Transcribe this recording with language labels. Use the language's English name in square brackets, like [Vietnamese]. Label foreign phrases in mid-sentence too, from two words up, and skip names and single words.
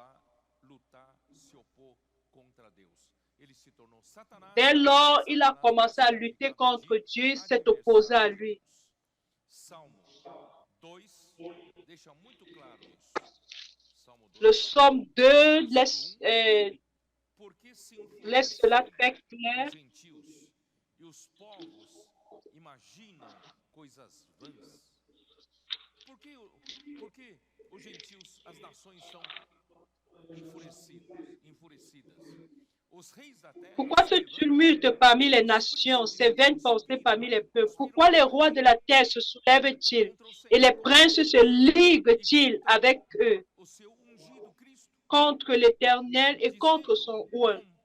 [French] Dès lors, il a commencé à lutter contre Dieu, s'est opposé à lui. Le Psaume 2 laisse cela très clair. [Portuguese] Porque os gentios, as nações são enfurecidas. [French] Pourquoi ce tumulte parmi les nations, ces vaines pensées parmi les peuples? Pourquoi les rois de la terre se soulèvent-ils et les princes se liguent-ils avec eux contre l'Éternel et contre son oint?